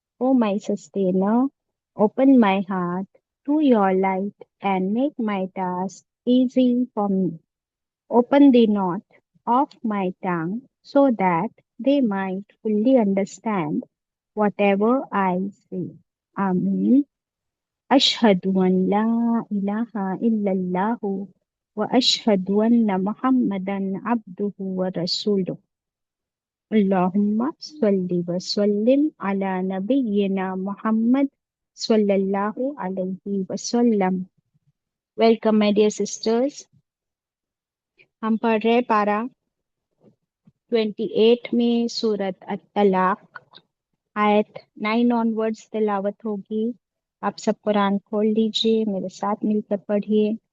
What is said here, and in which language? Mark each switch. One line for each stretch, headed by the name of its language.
English: O my sustainer, open my heart to your light and make my task easy for me. Open the knot of my tongue so that they might fully understand whatever I say. Amen.
Arabic: أشهد أن لا إله إلا الله وأشهد أن محمدا عبده ورسوله اللهم صل وسلم على نبينا محمد صلى الله عليه وسلم.
English: Welcome my dear sisters.
Urdu: ہم پڑھ رہے پارہ 28 میں سورت الطلاق آیت 9 onwards تلاوت ہوگی. آپ سب قرآن کھول لیجئے، میرے ساتھ مل کر پڑھیے.